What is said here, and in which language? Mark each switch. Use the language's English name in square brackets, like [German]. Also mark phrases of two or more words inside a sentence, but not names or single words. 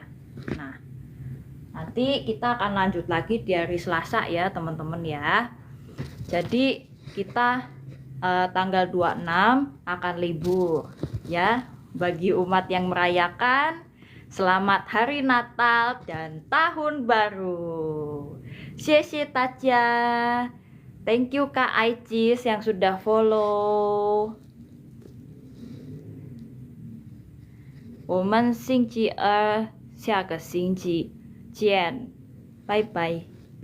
[Indonesian] Nah, nanti kita akan lanjut lagi di hari Selasa ya teman-teman ya. Jadi kita tanggal 26 akan libur ya. Bagi umat yang merayakan, selamat hari Natal dan Tahun Baru. Xie Taja. [English] Thank you [Indonesian] Kak Aicis yang sudah follow. [Chinese] 我们星期二下个星期见，拜拜。